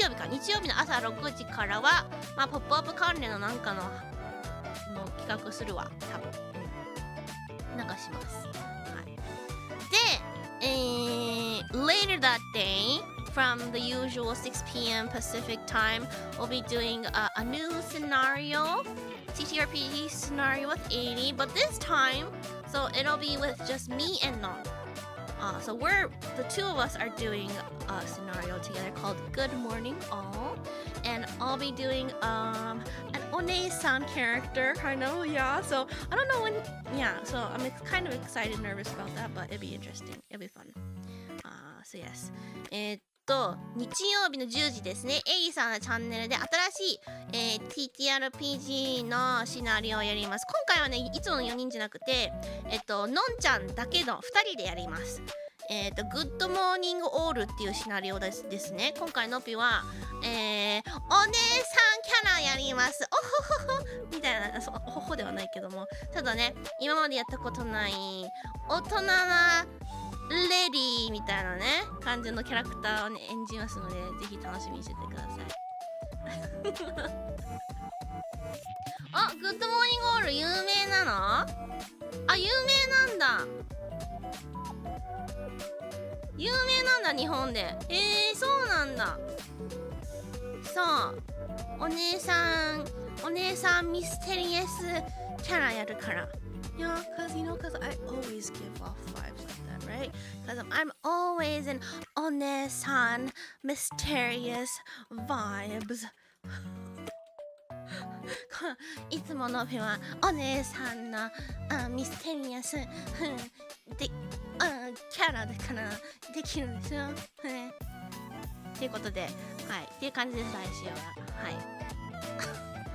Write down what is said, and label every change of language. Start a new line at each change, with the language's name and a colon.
Japanese: 日曜日の朝6時からは、まあ、ポップアップ関連のなんかの企画するわ、多分、なんかします。
English: はい、で、 later that day from the usual 6 p.m. Pacific time, we'll be doing a new scenario, TTRPG scenario with 80, but this time, so it'll be with just me and Non.So the two of us are doing a scenario together called Good Morning All, and I'll be doing an One-san character. I know, yeah. So I don't know when. Yeah. So I'm kind of excited, nervous about that, but it'll be interesting. It'll be fun. So yes.
Japanese: 日曜日の10時ですね。エイさんのチャンネルで新しい、TTRPG のシナリオをやります。今回はね、いつもの4人じゃなくて、のんちゃんだけの2人でやります。 Good Morning All っていうシナリオですね。今回のぴは、お姉さんキャラやります。おほほほみたいな、おほほではないけども、ただね、今までやったことない大人なレディーみたいなね感じのキャラクターをね演じますので、ぜひ楽しみにしててくださいあ、グッドモーニングオール有名なの？有名なんだ。有名なんだ、日本で。そうなんだ。そう、お姉さんミステリアスキャラやるから。
English: Yeah, cause I always give off vibes like that, right? Cause I'm always in One-san mysterious vibes.
Japanese: いつものぴはお姉さんのミステリアスでキャラだからできるんですよ。ということで、はい、っていう感じです、来週は。はい。